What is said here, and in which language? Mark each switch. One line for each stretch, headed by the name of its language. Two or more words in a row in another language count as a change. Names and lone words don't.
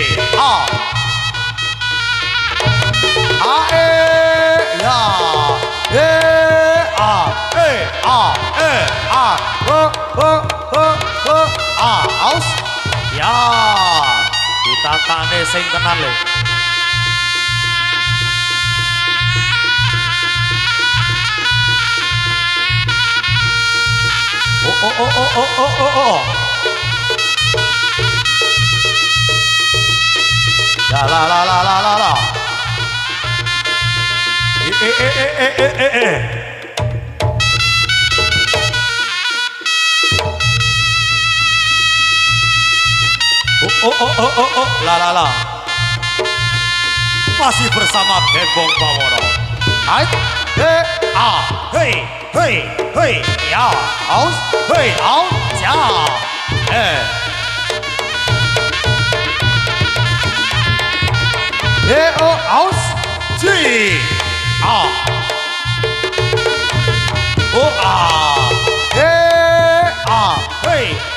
Javanese: ya, aus. Ya, kita tane sing tenan le. Oh. Ya la. Oh. La.
Indonesian: Masih bersama Gembong Bawono. Hai, Hei, ya, aus, ya, aus, ci, hei,